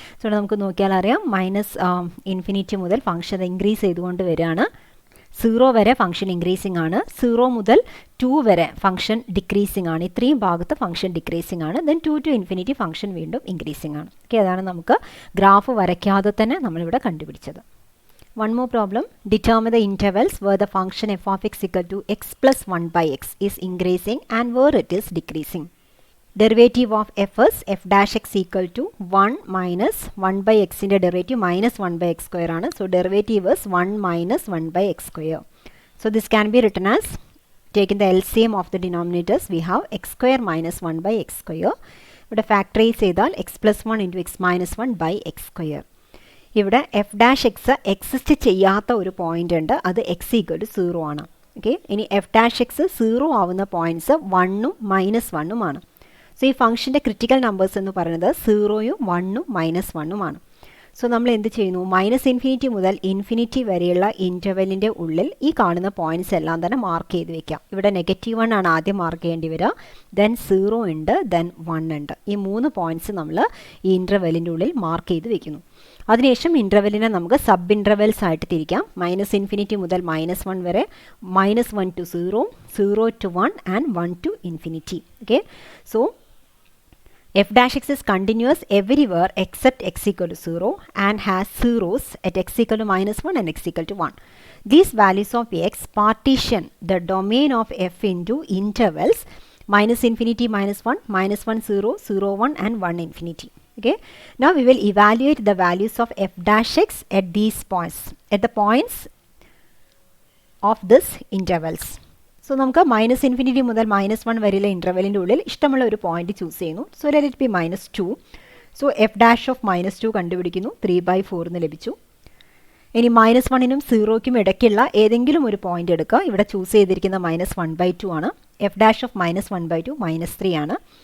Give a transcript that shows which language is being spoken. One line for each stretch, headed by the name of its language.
Malayalam: So ഇവിടെ നമുക്ക് നോക്കിയാൽ അറിയാം മൈനസ് ഇൻഫിനിറ്റി മുതൽ ഫംഗ്ഷൻ ഇൻക്രീസ് ചെയ്തുകൊണ്ട് വരികയാണ്. 0 വരെ ഫംഗ്ഷൻ ഇൻക്രീസിംഗ് ആണ്. 0 മുതൽ 2 വരെ ഫംഗ്ഷൻ ഡിക്രീസിംഗ് ആണ്. ഇത്രയും ഭാഗത്ത് ഫംഗ്ഷൻ ഡിക്രീസിംഗ് ആണ്. ദെൻ 2 to ഇൻഫിനിറ്റി ഫംഗ്ഷൻ വീണ്ടും ഇൻക്രീസിംഗ് ആണ്. ഓക്കെ, അതാണ് നമുക്ക് ഗ്രാഫ് വരയ്ക്കാതെ തന്നെ നമ്മളിവിടെ കണ്ടുപിടിച്ചത്.
English: One more problem. Determine the intervals where the function f of x equal to x plus 1 by x is increasing and where it is decreasing. Derivative of f is f dash x equal to 1 minus 1 by x in the derivative minus 1 by x square ആണ്. So derivative is 1 minus 1 by x square. So this can be written as, taking the LCM of the denominators, we have x square minus 1 by x square. ഇവിടെ factorize ചെയ്താൽ x plus 1 into x minus 1 by x square.
Malayalam: ഇവിടെ F dash X exist ചെയ്യാത്ത ഒരു point ഉണ്ട്, അത് X equal to 0 ആണ്. Okay, ഇനി F dash X 0 ആവുന്ന പോയിന്റ്സ് 1ഉം -1ഉം ആണ്. സോ ഈ ഫംഗ്ഷൻ്റെ ക്രിറ്റിക്കൽ നമ്പേഴ്സ് എന്ന് പറയുന്നത് 0ഉം 1ഉം -1ഉം ആണ്. സോ നമ്മൾ എന്ത് ചെയ്യുന്നു, മൈനസ് ഇൻഫിനിറ്റി മുതൽ ഇൻഫിനിറ്റി വരെയുള്ള ഇൻ്റർവെല്ലിൻ്റെ ഉള്ളിൽ ഈ കാണുന്ന പോയിന്റ്സ് എല്ലാം തന്നെ മാർക്ക് ചെയ്ത് വെക്കാം. ഇവിടെ -1 ആണ് ആദ്യം മാർക്ക് ചെയ്യേണ്ടി വരിക, ദെൻ 0 ഉണ്ട്, ദെൻ 1 ഉണ്ട്. ഈ 3 പോയിന്റ്സ് നമ്മൾ ഈ ഇൻ്റർവെല്ലിൻ്റെ ഉള്ളിൽ മാർക്ക് ചെയ്ത് വെക്കുന്നു. അതിനുശേഷം ഇൻ്റർവെല്ലിനെ നമുക്ക് സബ് ഇൻ്റർവെൽസ് ആയിട്ട് തിരിക്കാം. മൈനസ് ഇൻഫിനിറ്റി മുതൽ -1 വരെ, -1 to 0, 0 to 1 and 1 to infinity.
English: Okay, so f dash x is continuous everywhere except x equal to 0 and has zeros at x equal to -1 and x equal to 1. These values of x partition the domain of f into intervals minus infinity -1, -1 0, 0 1 and 1 infinity. Okay, now we will evaluate the values of f dash x at these points, at the points of this intervals.
Malayalam: So നമുക്ക് minus infinity മുതൽ -1 വരെയുള്ള ഇൻ്റർവെല്ലിൻ്റെ ഉള്ളിൽ ഇഷ്ടമുള്ള ഒരു point choose ചെയ്യുന്നു.
English: So let it be -2. So f dash of -2 കണ്ടുപിടിക്കുന്നു.
Malayalam: 3/4 എന്ന് ലഭിച്ചു. ഇനി -1നും 0ക്കും ഇടയ്ക്കുള്ള ഏതെങ്കിലും ഒരു പോയിന്റ് എടുക്കുക. ഇവിടെ ചൂസ് ചെയ്തിരിക്കുന്ന -1/2 ആണ്. എഫ് ഡാഷ് ഓഫ് -1/2 -3 ആണ്.